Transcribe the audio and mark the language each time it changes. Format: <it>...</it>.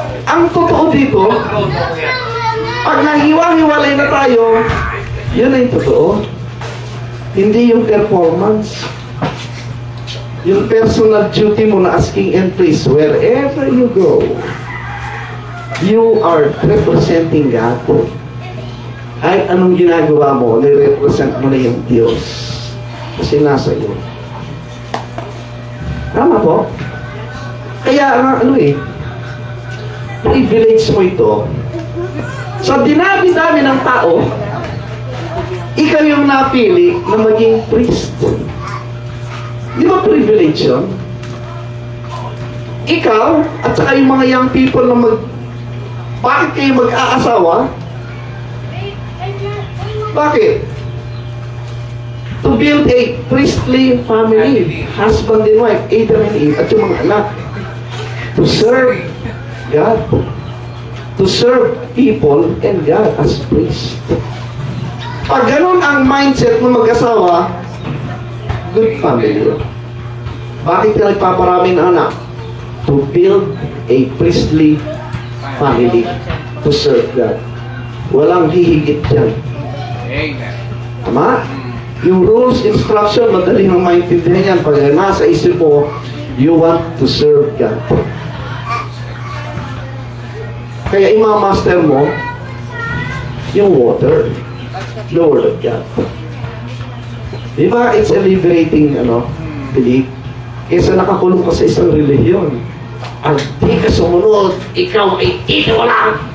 <tl>Ang totoo dito, pag nahiwa-hiwalay na tayo, yun ay totoo. Hindi yung performance. Yung personal duty mo na</tl> <en>as king and priest, wherever you go, you are representing God.</en> <tl>Ay, anong ginagawa mo, nire-represent mo na yung Diyos. Kasi nasa iyo. Tama po? Kaya, privilege mo ito. Sa dinami-dami ng tao, ikaw yung napili na maging priest. Di ba privilege yun? Ikaw, at saka yung mga young people na bakit kayo mag-aasawa? Bakit?</tl> <en>To build a priestly family, husband and wife, Adam and Eve,</en> <tl>at yung mga anak.</tl> <en>To serve God. To serve people and God as priest.</en> <tl>Pag ganun ang mindset ng mag-asawa,</tl> <en>good family.</en> <tl>Bakit ka nagpaparami ng anak?</tl> <en>To build a priestly family. To serve God.</en> <tl>Walang hihigit yan.</tl> <en>Amen.</en> <tl>Tama? Yung rules, instruction, madali nang maintindihan yan. Pag nasa isip mo,</tl> <en>you want to serve God.</en> <tl>Kaya imamaster mo yung water.</tl> <en>The Word of God. Diba? It's a liberating, belief.</en> <tl>Kesa nakakulong ka sa isang relihiyon. Ang di ka sumunod, ikaw ay itiwala.</tl>